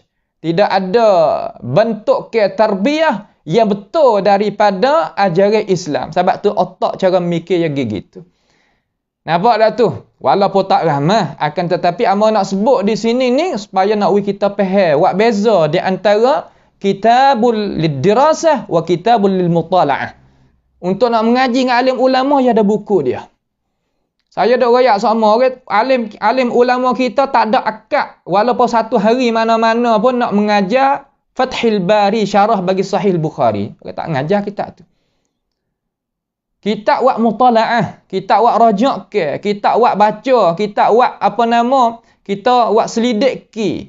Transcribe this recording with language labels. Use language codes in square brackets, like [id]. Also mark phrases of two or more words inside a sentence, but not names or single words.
[ms] Tidak ada bentuk ke tarbiyah yang betul daripada ajaran Islam. Sebab tu otak cara mikir yang gitu. Nampak dah tu? Walaupun tak ramah, akan tetapi amba nak sebut di sini ni supaya nak kita faham wak beza di antara [ar] كتاب للدراسة وكتاب للمطالعة. [ms] Untuk nak mengaji dengan alim ulama, ya ada buku dia. Saya dah royak sama orang alim ulama kita tak ada akad walaupun satu hari mana-mana pun nak mengajar Fathul Bari syarah bagi Sahih Bukhari. Orang tak mengajar kitab tu. Kitab wak mutala'ah, kitab wak rajak ke, kitab wak baca, kitab wak kita wak selidik ki.